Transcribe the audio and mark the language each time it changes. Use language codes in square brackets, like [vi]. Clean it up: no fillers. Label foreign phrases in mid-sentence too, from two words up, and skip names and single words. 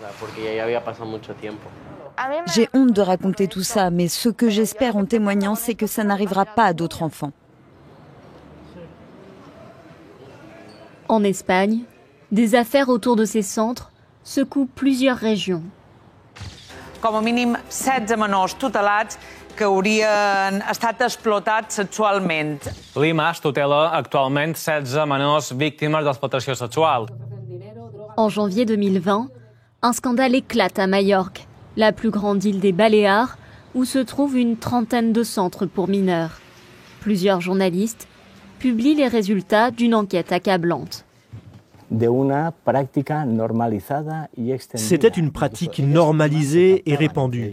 [fr] J'ai honte de raconter tout ça, mais ce que j'espère en témoignant, c'est que ça n'arrivera pas à d'autres enfants. En Espagne, des affaires autour de ces centres secouent plusieurs régions. [ca] Com a mínim 16 menors tutelats que haurien estat explotats sexualment. L'IMAS tutela actualment 16 menors víctimes d'explotació sexual. [fr] En janvier 2020, un scandale éclate à Majorque, la plus grande île des Baléares, où se trouvent une trentaine de centres pour mineurs. Plusieurs journalistes publient les résultats d'une enquête accablante. C'était une pratique normalisée et répandue.